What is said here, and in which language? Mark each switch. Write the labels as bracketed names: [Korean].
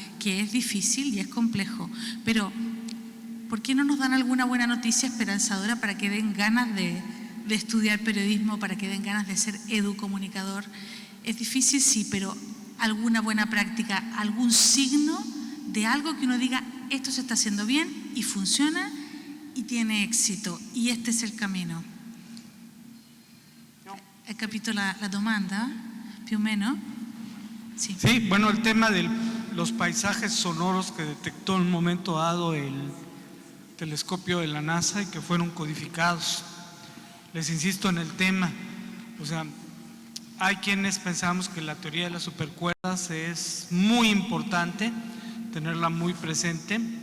[Spanish] Que es difícil y es complejo, pero ¿por qué no nos dan alguna buena noticia esperanzadora para que den ganas de estudiar periodismo, para que den ganas de ser educomunicador? Es difícil, sí, pero alguna buena práctica, algún signo de algo que uno diga, esto se está haciendo bien y funciona y tiene éxito, y este es el camino. [Italian] Hai capito la domanda, più o meno? [Spanish] Sí. Sí, bueno, el tema de los paisajes sonoros que detectó en un momento dado el telescopio de la NASA y que fueron codificados. Les insisto en el tema, o sea, hay quienes pensamos que la teoría de las supercuerdas es muy importante, tenerla muy presente,